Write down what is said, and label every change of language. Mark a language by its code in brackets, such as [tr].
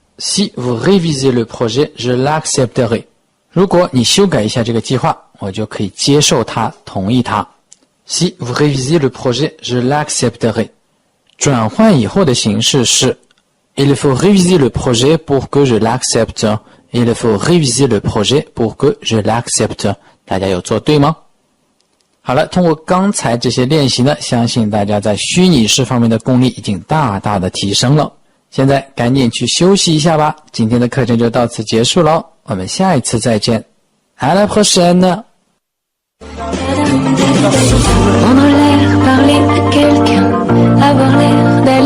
[fr] Si vous révisez le projet, je l'accepterai. [zh] 如果你修改一下这个计划，我就可以接受它，同意它。 [fr] Si vous révisez le projet, je l'accepterai. [zh] 转换以后的形式是 [fr] Il faut réviser le projet pour que je l'accepte. Il faut réviser le projet pour que je l'accepte. [zh] 大家有做对吗？好了，通过刚才这些练习呢，相信大家在虚拟式方面的功力已经大大的提升了。现在赶紧去休息一下吧，今天的课程就到此结束了，我们下一次再见。 [fr] À la prochaine. Prendre l'air, parler à quelqu'un, avoir l'air d'aller plutôt bien, déjeuner, y penser au moins.